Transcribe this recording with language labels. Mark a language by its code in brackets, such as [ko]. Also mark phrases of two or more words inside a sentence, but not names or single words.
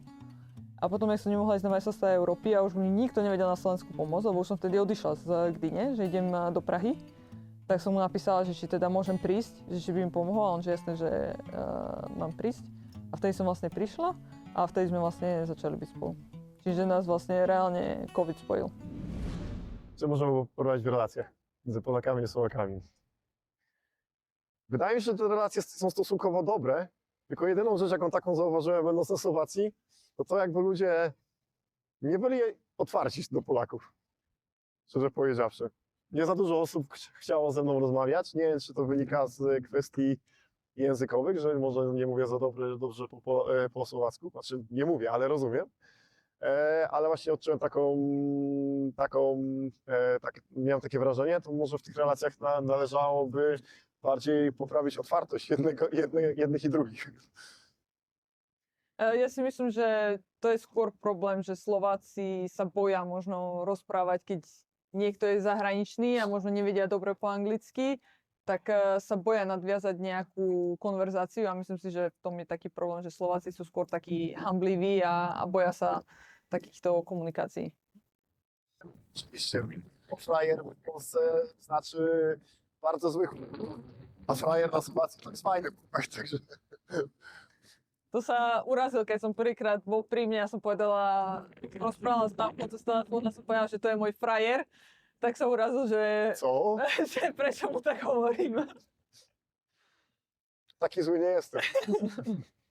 [sk] A potom, jak som nemohla ísť na majstrovstvá Európy a už mi nikto nevedel na Slovensku pomôcť, lebo už som vtedy odišla z Gdyne, že idem do Prahy, tak som mu napísala, že či teda môžem prísť, že či by mi pomohol, a on že jasné, že mám prísť. A vtedy som vlastne prišla a vtedy sme vlastne začali byť spolu. Čiže nás vlastne reálne COVID spojil. [pl] Co możemy porównać w relacjach między Polakami a Słowakami? Wydaje mi się, że te relacje są stosunkowo dobre, tylko jedyną rzecz, jaką taką zauważyłem będąc na Słowacji, to jakby ludzie nie byli otwarci do Polaków, szczerze powiedziawszy. Nie za dużo osób chciało ze mną rozmawiać. Nie wiem, czy to wynika z kwestii językowych, że może nie mówię za dobrze po słowacku, znaczy nie mówię, ale rozumiem. Ale właśnie odczułem miałem takie wrażenie, to może w tych relacjach należałoby bardziej poprawić otwartość jednych i drugich. [sk] Ja si myslím, že to je skôr problém, že Slováci sa boja možno rozprávať, keď niekto je zahraničný a možno nevedia dobre po anglicky, tak sa boja nadviazať nejakú konverzáciu a myslím si, že v tom je taký problém, že Slováci sú skôr takí hambliví a boja sa takýchto komunikácií. [pl] Oczywiście, frajer w Polsce znaczy bardzo zły chłopak, a frajer na Słowacji to jest fajny chłopak, także... [sk] To sa urazil, keď som prvýkrát bol pri mne a som povedala, rozprávala s tamkou cez telefón a som povedala, že to je môj frajer, tak sa urazil, že, [pl] Co? [sk] že prečo mu tak hovorím. [pl] Taki zły nie jestem.